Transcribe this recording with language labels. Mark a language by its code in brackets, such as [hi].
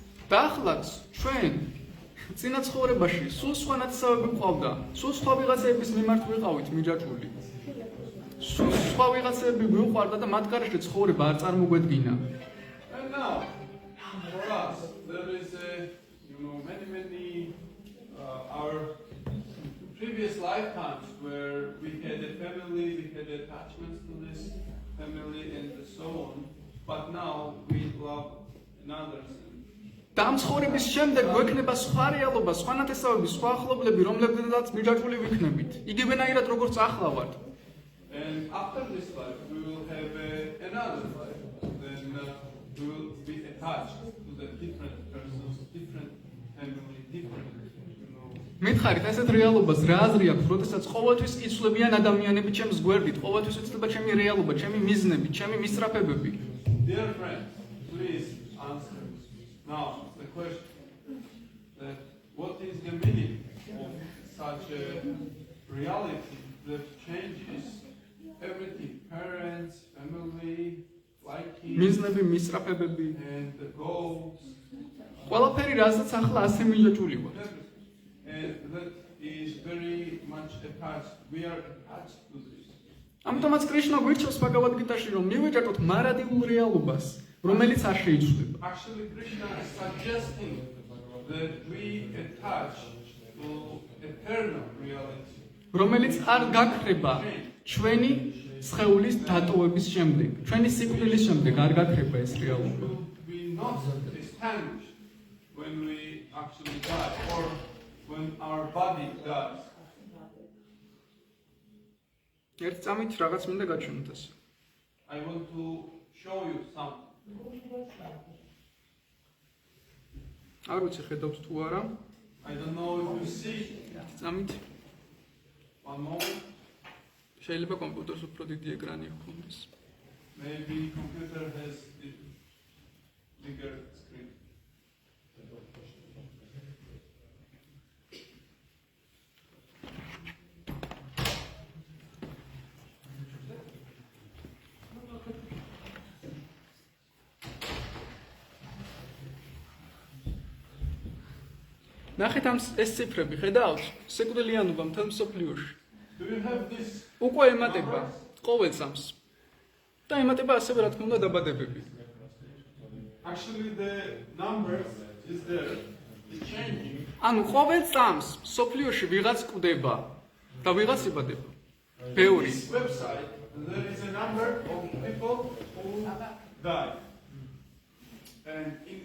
[ka] და ახლაც ჩვენ წინა ცხოვრებაში სულ სხვა ნათესავები გვყავდა, სულ სხვა ვიღაცების მიმართ ვიყავით მიჯაჭვული. სულ სხვა ვიღაცები გვიყვარდა და მათ გარეშე ცხოვრება არ წარმოგვედგინა. [en] And now, for us, there is many our previous lifetimes where we had a family, we had attachments to this family and so on, but now we love another. [ka] და ამ ცხოვრების შემდეგ გვექნება სხვა რეალობა, სხვა ნათესავები, სხვა ახლობლები, რომლებზეც მიჯაჭვული ვიქნებით. იგივენაირად როგორც ახლა ვართ. [en] And after this life, we will have another life. Then we will be attached to the different persons, different family, different. [ka] მითხარით, ესეთ რეალობას რა აზრი აქვს, როდესაც ყოველთვის იცვლებიან ადამიანები ჩემს გვერდით, ყოველთვის იცვლება ჩემი რეალობა, ჩემი მიზნები, ჩემი მისწრაფებები. [en] Dear friends, please answer now the question that what is the meaning of such a reality that changes everything, parents, family, liking, [ka] მიზნები, მისწრაფებები, [en] and the goals, [ka] ყველაფერი რაზეც ახლა ასე მიჯაჭვული ვარ. [en] and that is very much attached. We are attached to this. [ka] ამიტომაც კრიშნა გვირჩევს ბაგავად გიტაში, რომ მივეჯაჭოთ მარადილულ რეალობას, რომელიც არ შეიცვლება. [en] Actually, Krishna is suggesting that we attach to eternal reality. [ka] რომელიც არ გაქრება ჩვენი სხეულის დატოვების შემდეგ, ჩვენი სიკვდილის შემდეგ არ გაქრება ეს რეალობა. [en] We not extinguished when we actually die or when our body dies. [ka] ერთ წამით რაღაც მინდა გაჩვენოთ ეს. [en] I want to show you something. [ka] არ ვიცი ხედავთ თუ არა. [en] I don't know if you see. [ka] ერთ წამით [en] One moment. [ka] შეიძლება კომპიუტერს უფრო დიდი ეკრანი ჰქონდეს. [en] Maybe computer has a bigger screen. [ka] ნახეთ ამ ეს ციფრები, ხედავთ? სიკვდილიანობა მთელ მსოფლიოში. [en] Do you have this? [ka] უკვე ემატება ყოველ წამს. და ემატება ასევე რა თქმა უნდა დაბადებები. [en] Actually, the numbers is there. It's changing. [ka] ანუ ყოველ წამს მსოფლიოში ვიღაც კვდება და ვიღაც იბადება. ბევრი. [en] This website, there is a number of people who die. And in